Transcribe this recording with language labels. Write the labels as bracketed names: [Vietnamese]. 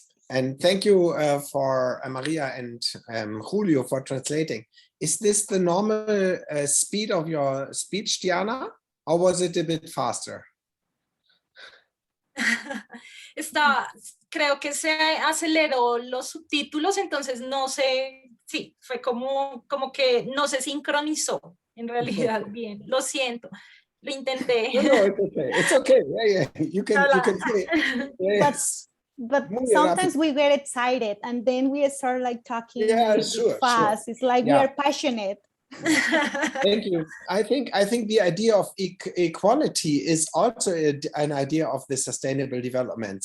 [English] And thank you for Maria and Julio for translating. Is this the normal speed of your speech, Diana, or was it a bit faster? [Spanish] Creo que se aceleró los subtítulos, entonces no sé, sí, fue como que no se sincronizó en realidad bien, lo siento, lo intenté. [English] No, it's okay. It's okay. Yeah. You can say it. Yes. But sometimes we get excited and then we start like talking fast. Sure. It's like we are passionate. Thank you. I think the idea of equality is also an idea of the sustainable development.